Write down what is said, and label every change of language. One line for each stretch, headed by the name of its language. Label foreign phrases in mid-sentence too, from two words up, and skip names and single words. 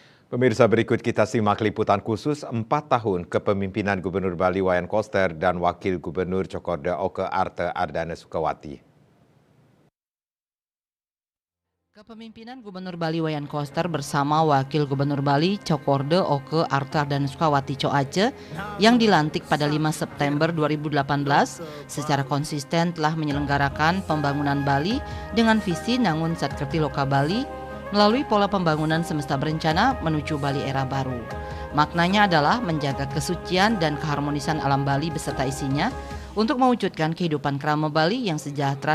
Indonesian: Pemirsa, berikut kita simak liputan khusus 4 tahun kepemimpinan Gubernur Bali Wayan Koster dan Wakil Gubernur Cokorda Oke Arte Ardana Sukawati. Kepemimpinan Gubernur Bali Wayan Koster bersama Wakil Gubernur Bali Cokorda Oke Arte Ardana Sukawati Coace yang dilantik pada 5 September 2018 secara konsisten telah menyelenggarakan pembangunan Bali dengan visi Nangun Satkerti Loka Bali melalui pola pembangunan semesta berencana menuju Bali era baru. Maknanya adalah menjaga kesucian dan keharmonisan alam Bali beserta isinya untuk mewujudkan kehidupan krama Bali yang sejahtera